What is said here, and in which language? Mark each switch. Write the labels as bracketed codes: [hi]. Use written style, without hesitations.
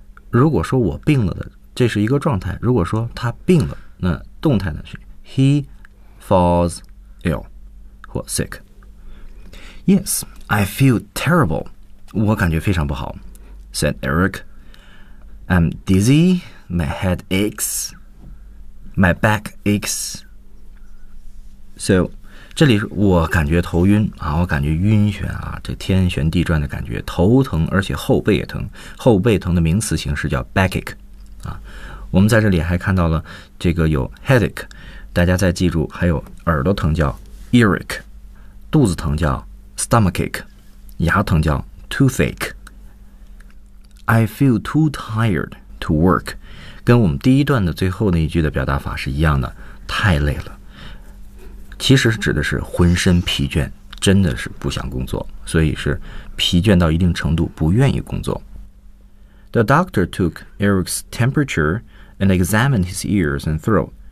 [zh] 如果说我病了的这是一个状态。如果说他病了那动态呢是 [en] he falls ill, [zh] 或 sick. [en] Yes, I feel terrible. [zh] 我感觉非常不好 [en] said Eric. I'm dizzy, my head aches, my back aches. [zh] So, 这里我感觉头晕啊，我感觉晕眩啊，这天旋地转的感觉，头疼，而且后背也疼。后背疼的名词形式叫 backache. 啊，我们在这里还看到了这个有 headache. 大家再记住，还有耳朵疼叫 earache, 肚子疼叫Stomachache, 牙疼叫 toothache. [en] I feel too tired to work. [zh] 跟我们第一段的最后那一句的表达法是一样的，太累了。其实指的是浑身疲倦，真的是不想工作，所以是疲倦到一定程度不愿意工作。 [en] The doctor took Eric's temperature and examined his ears and throat.